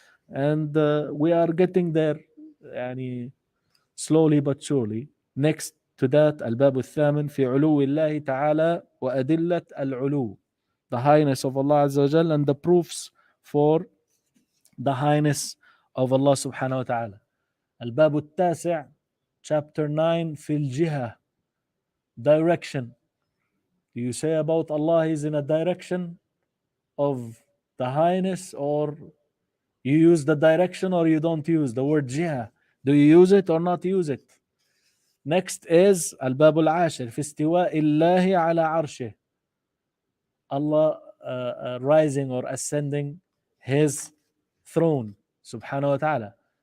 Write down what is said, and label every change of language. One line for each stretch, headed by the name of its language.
English: And we are getting there slowly but surely. Next to that,
Arabic: الباب الثامن في علو الله تعالى وأدلة العلو,
English: the highness of Allah Azza wa Jal and the proofs for the highness of Allah subhanahu wa ta'ala.
Arabic: الباب التاسع,
English: chapter 9,
Arabic: في الجهة, direction.
English: Do you say about Allah is in a direction of the highness, or you use the direction, or you don't use the word jihah? Do you use it or not use it? Next is
Arabic: الباب العاشر في استواء الله على عرشه,
English: Allah rising or ascending his throne subhanahu wa ta'ala.